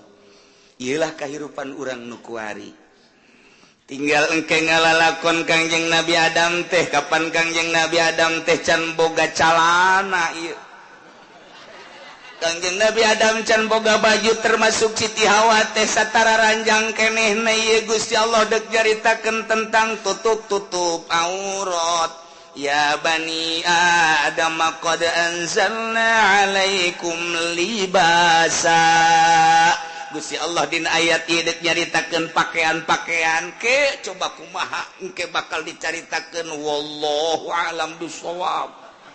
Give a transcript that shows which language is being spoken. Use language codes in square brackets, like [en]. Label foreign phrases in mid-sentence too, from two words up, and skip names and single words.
[su] Ieulah kahirupan urang nu kuari. Tinggal engke ngalalakon Kangjeng Nabi Adam teh kapan Kangjeng Nabi Adam teh can boga calana ieu. Kangjeng Nabi Adam can boga baju termasuk Siti Hawa teh satara ranjang kenehna ieu Gusti Allah deuk jaritakeun tentang tutup-tutup aurat. [ar] Ya bani Adam qad anzalna alaikum libasa. [su] Gusti Allah dina ayat ieu deuk nyaritakeun pakaian-pakaian ke coba kumaha engke bakal dicaritakeun [ar] wallahu a'lam bishawab.